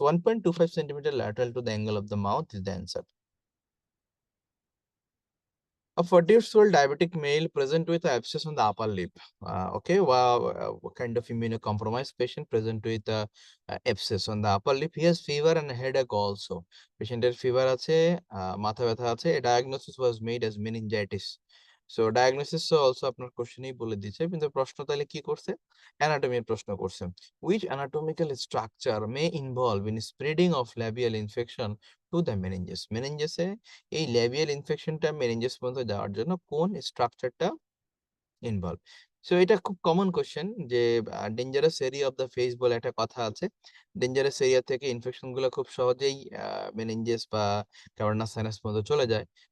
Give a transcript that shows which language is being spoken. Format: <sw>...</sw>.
<en>1.25 centimeter lateral to the angle of the mouth is the answer. A 40-year-old diabetic male present with abscess on the upper lip. Okay, what kind of immunocompromised patient present with abscess on the upper lip? He has fever and headache also.</en> <bn>Patienটের fever আছে, মাথা ব্যথা আছে.</bn> <en>A diagnosis was made as meningitis. So diagnosis also</en> <bn>আপনার কোশ্চেনেই বলে দিচ্ছে, কিন্তু প্রশ্ন তাহলে কি করছে? অ্যানাটমির প্রশ্ন করছে.</bn> <en>Which anatomical structure may involve in spreading of labial infection to the meninges?</en> <bn>মেনিনজেসে এই ল্যাবিয়াল ইনফেকশনটা মেনিনজেস পর্যন্ত যাওয়ার জন্য কোন স্ট্রাকচারটা ইনভলভ? সো এটা খুব কমন কোশ্চেন যে</bn> <en>dangerous area of the face</en> <bn>বলে একটা কথা আছে। ডেঞ্জারাস এরিয়া থেকে ইনফেকশন গুলো খুব সহজেই মেনিনজেস বা ক্যাভার্নাস সাইনাস পর্যন্ত চলে যায়।</bn>